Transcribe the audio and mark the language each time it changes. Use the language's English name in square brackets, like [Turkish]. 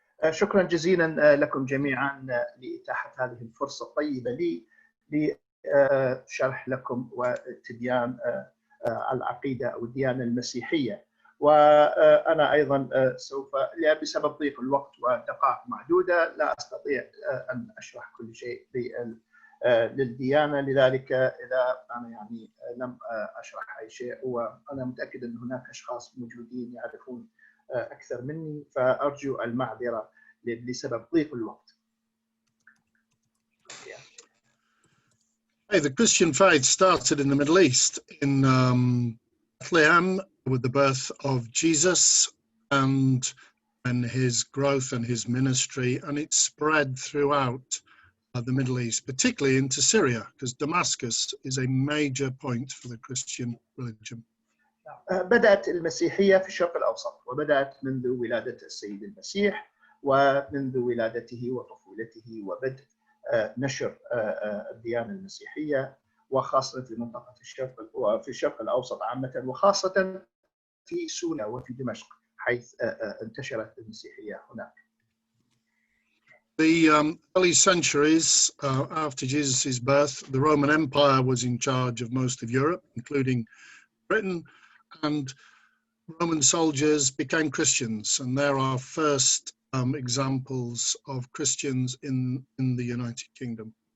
[Arabic] شكرا جزيلا لكم جميعا لإتاحة هذه الفرصة الطيبة لي لشرح لكم وتبيان العقيدة أو الديانة المسيحية. وأنا أيضا سوف بسبب ضيق الوقت ودقائق معدودة لا أستطيع أن أشرح كل شيء للديانة، لذلك إذا أنا يعني لم أشرح أي شيء، وأنا متأكد أن هناك أشخاص موجودين يعرفون أكثر مني، فأرجو المعذرة لسبب ضيق الوقت. [English] Hey, the Christian faith started in the Middle East, in Bethlehem, with the birth of Jesus and his growth and his ministry, and it spread throughout the Middle East, particularly into Syria, because Damascus is a major point for the Christian religion. [Arabic] بدأت المسيحية في الشرق الأوسط، وبدأت منذ ولادة السيد المسيح ومنذ ولادته وطفولته وبدء نشر الديانة المسيحية، وخاصة في منطقة الشرق وفي الشرق الأوسط عامة، وخاصة في سوريا وفي دمشق حيث انتشرت المسيحية هناك. [English] The early centuries after Jesus' birth, the Roman Empire was in charge of most of Europe, including Britain, and Roman soldiers became Christians, and there are first examples of Christians in the United Kingdom.